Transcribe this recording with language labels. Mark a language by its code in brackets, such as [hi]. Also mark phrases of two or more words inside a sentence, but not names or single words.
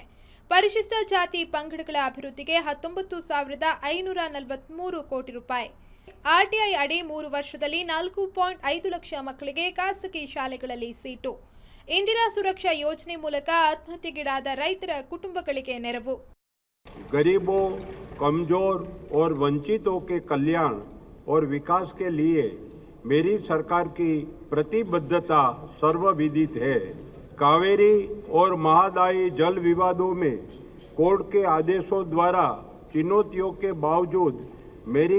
[kn] ಪರಿಶಿಷ್ಟ ಜಾತಿ ಪಂಗಡಗಳ ಅಭಿವೃದ್ಧಿಗೆ 19,543 ಕೋಟಿ ರೂಪಾಯಿ. ಆರ್ಟಿಐ ಅಡಿ 3 ವರ್ಷದಲ್ಲಿ 4.5 ಲಕ್ಷ ಮಕ್ಕಳಿಗೆ ಖಾಸಗಿ ಶಾಲೆಗಳಲ್ಲಿ ಸೀಟು. ಇಂದಿರಾ ಸುರಕ್ಷಾ ಯೋಜನೆ ಮೂಲಕ ಆತ್ಮಹತ್ಯೆಗೀಡಾದ ರೈತರ ಕುಟುಂಬಗಳಿಗೆ ನೆರವು. [hi] गरीबों, कमजोर और वंचितों के कल्याण और विकास के लिए मेरी सरकार की प्रतिबद्धता सर्वविदित है। कावेरी और महादायी जल विवादों में कोर्ट के आदेशों द्वारा चुनौतियों के बावजूद मेरी